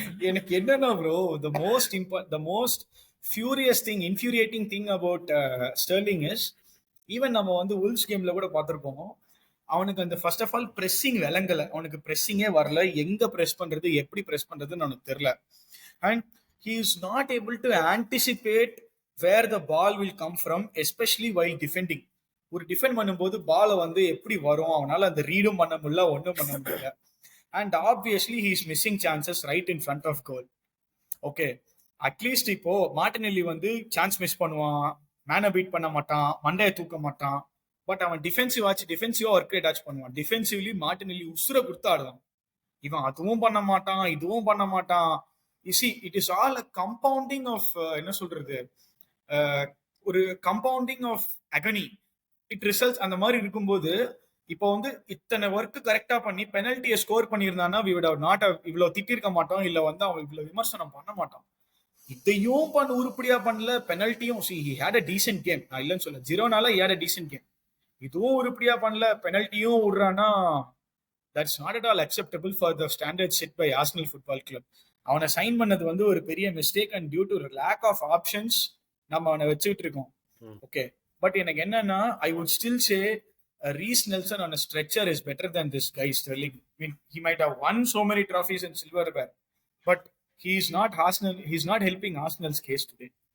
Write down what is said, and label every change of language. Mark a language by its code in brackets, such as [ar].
[ta] எனக்கு என்னன்னா bro, [en] the most infuriating thing about Sterling is, [ta] even நம்ம வந்து உல்ஸ் கேம்ல கூட பார்த்திருப்போம், அவனுக்கு அந்த ஃபர்ஸ்ட் ஆஃப் ஆல் பிரெஸ்ஸிங் விளங்கல, அவனுக்கு பிரெஸ்ஸிங்கே வரல, எங்க பிரெஸ் பண்றது எப்படி பிரெஸ் பண்றதுன்னு அவனுக்கு தெரியல. [en] And he is not able to anticipate where the ball will come from, especially while defending. [ta] ஒரு டிஃபெண்ட் பண்ணும்போது பாலை வந்து எப்படி வரும் அவனால அந்த ரீடும் பண்ண முடியல, ஒன்றும் பண்ண முடியல. [en] And obviously he is missing chances right in front of goal. [ta] Okay, at least இப்போ மார்டினெல்லி வந்து சான்ஸ் மிஸ் பண்ணுவான், மேனை பீட் பண்ண மாட்டான், மண்டையை தூக்க மாட்டான். பட் அவன் டிஃபென்சிவா ஒர்க் அட்டாச் பண்ணுவான். டிஃபென்சிவ்லி மார்டினெல்லி உசுர கொடுத்து ஆடுவான். இவன் அதுவும் பண்ண மாட்டான், இதுவும் பண்ண மாட்டான். [en] it is all a compounding of, [ta] என்ன சொல்றது, ஒரு compounding of agony. It results அந்த மாதிரி இருக்கும்போது, இப்போ வந்து இத்தனை ஒர்க் கரெக்டா பண்ணி பெனல்ட்டியை ஸ்கோர் பண்ணியிருந்தான்னா இவ்வளவு திட்டிருக்க மாட்டோம், இல்ல வந்து அவன் இவ்வளவு விமர்சனம் பண்ண மாட்டான். இதையும் உருப்படியா பண்ணல, பெனல்ட்டியும். [en] he had a decent game, [ta] நான் இல்லைன்னு சொல்ல, ஜிரோனால he had a decent game. இதுவும் உருப்படியா பண்ணல, பெனல்ட்டியும் விடுறான்னா [en] That's not at all acceptable for the standard set by Arsenal football club. [ta] அவனை சைன் பண்ணது வந்து ஒரு பெரிய mistake and due to lack of options நம்ம அவனை வச்சுட்டு இருக்கோம். [en] okay, [ta] பட் எனக்கு என்னன்னா [en] I would still say Reece Nelson on a stretcher is better than this guy Sterling. I mean, he might have won so many trophies in silverware, but he's not helping Arsenal's case today.